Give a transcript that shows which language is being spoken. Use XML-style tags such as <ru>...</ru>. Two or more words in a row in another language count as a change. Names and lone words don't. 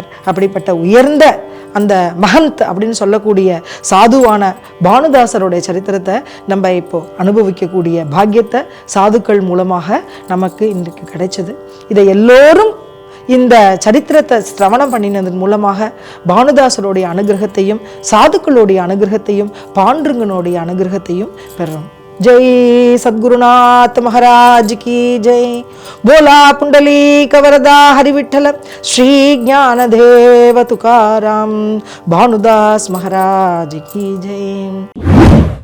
<ta>அப்படிப்பட்ட உயர்ந்த அந்த மகந்த் அப்படின்னு சொல்லக்கூடிய சாதுவான பானுதாசருடைய சரித்திரத்தை நம்ம இப்போ அனுபவிக்கக்கூடிய பாக்கியத்தை சாதுக்கள் மூலமாக நமக்கு இன்றைக்கு கிடைச்சது. இதை எல்லோரும் இந்த சரித்திரத்தை சிரவணம் பண்ணினதன் மூலமாக பானுதாசருடைய அனுகிரகத்தையும் சாதுக்களுடைய அனுகிரகத்தையும் பாண்டுரங்கனுடைய அனுகிரகத்தையும் பெறுறோம்.</ta> <hi>जय सद्गुरुनाथ महाराज की जय।</hi> <mr>बोला पुंडलीक वरदा हरि विठ्ठल श्री ज्ञानदेव तुकाराम भानुदास</mr> <hi>महाराज की जय।</hi>